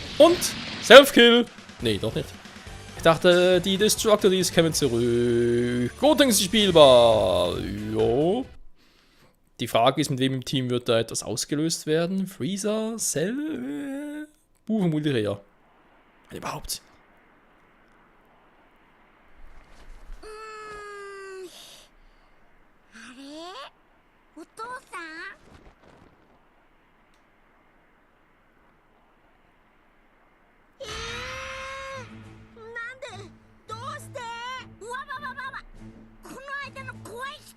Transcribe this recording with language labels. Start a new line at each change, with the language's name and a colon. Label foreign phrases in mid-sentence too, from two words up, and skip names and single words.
German: Und Self-Kill. Nee, doch nicht. Ich dachte, die Destructories kämen zurück. Gotenks ist spielbar. Jo. Die Frage ist, mit wem im Team wird da etwas ausgelöst werden? Freezer? Cell? Vermutlich eher. Wenn überhaupt.
Japanese: お父さんなんでどうしてわわわわわこの間の怖い人